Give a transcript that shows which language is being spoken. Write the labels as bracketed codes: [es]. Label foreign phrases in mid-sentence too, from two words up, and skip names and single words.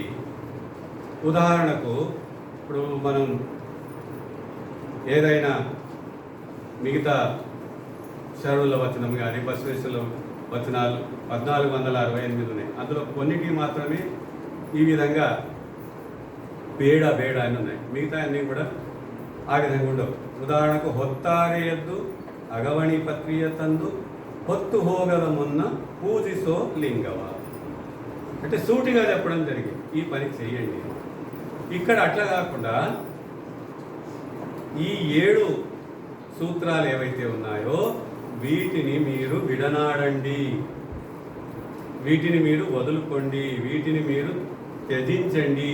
[te] ఉదాహరణకు ఇప్పుడు మనం ఏదైనా మిగతా శరణుల వచనం కానీ బసవేశ్వరుల వచనాలు 1468 ఉన్నాయి. అందులో కొన్నిటికి మాత్రమే ఈ విధంగా బేడ అని ఉన్నాయి. మిగతా అన్నీ కూడా ఆ విధంగా ఉండవు. ఉదాహరణకు [kn] ಹೊತ್ತಾರೆ ಎದ್ದು ಅಗವಣಿ ಪತ್ರಿಯ ತಂದು ಹೊತ್ತು ಹೋಗದ ಮುನ್ನ ಪೂಜಿಸೋ ಲಿಂಗವ [te] అంటే సూటిగా చెప్పడం జరిగింది, ఈ పని చేయండి. ఇక్కడ అట్లా కాకుండా ఈ 7 సూత్రాలు ఏవైతే ఉన్నాయో వీటిని మీరు విడనాడండి, వీటిని మీరు వదులుకోండి, వీటిని మీరు త్యజించండి.